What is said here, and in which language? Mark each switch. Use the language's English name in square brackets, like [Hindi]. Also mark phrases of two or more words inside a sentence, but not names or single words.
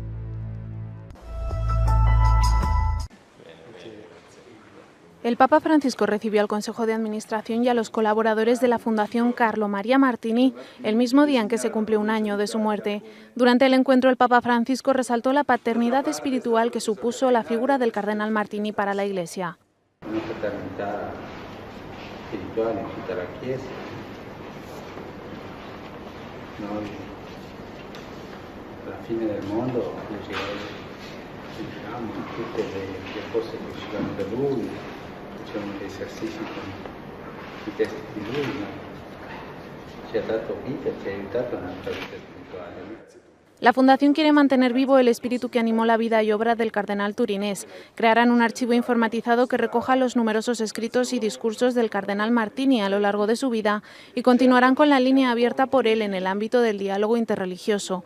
[Spanish] El Papa Francisco recibió al Consejo de Administración y a los colaboradores de la Fundación Carlo Maria Martini el mismo día en que se cumplió un año de su muerte. Durante el encuentro, el Papa Francisco resaltó la paternidad espiritual que supuso la figura del cardenal Martini para la Iglesia. Una paternidad espiritual en toda la Chiesa. [Italian] Noi, alla fine del mondo, diciamo, tutte le cose che ci vanno da lui, facciamo gli esercizi con i testi di lui, no? Ci ha dato vita, ci ha aiutato nella vita spirituale. [Spanish] La Fundación quiere mantener vivo el espíritu que animó la vida y obra del cardenal turinés. Crearán un archivo informatizado que recoja los numerosos escritos y discursos del cardenal Martini a lo largo de su vida y continuarán con la línea abierta por él en el ámbito del diálogo interreligioso.